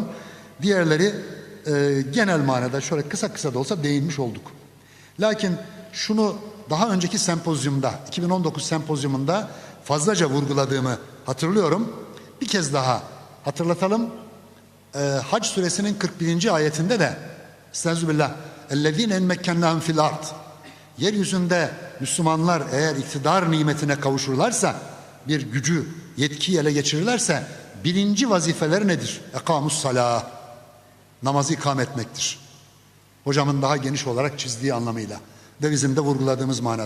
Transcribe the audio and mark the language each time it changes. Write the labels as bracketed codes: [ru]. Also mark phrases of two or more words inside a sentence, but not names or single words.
[tr] Diğerleri genel manada şöyle kısa kısa da olsa değinmiş olduk. Lakin şunu daha önceki sempozyumda, 2019 sempozyumunda fazlaca vurguladığımı hatırlıyorum. Bir kez daha hatırlatalım. Hac suresinin 41. ayetinde de Estağfirullah. [ar] اَلَّذ۪ينَ اَنْمَكَّنَّهُمْ فِي الْاَرْضِ, [tr] yeryüzünde Müslümanlar eğer iktidar nimetine kavuşurlarsa, bir gücü, yetkiyi ele geçirirlerse birinci vazifeleri nedir? [ar] أقاموا الصلاة, [tr] namazı ikame etmektir. Hocamın daha geniş olarak çizdiği anlamıyla ve bizim de vurguladığımız manada.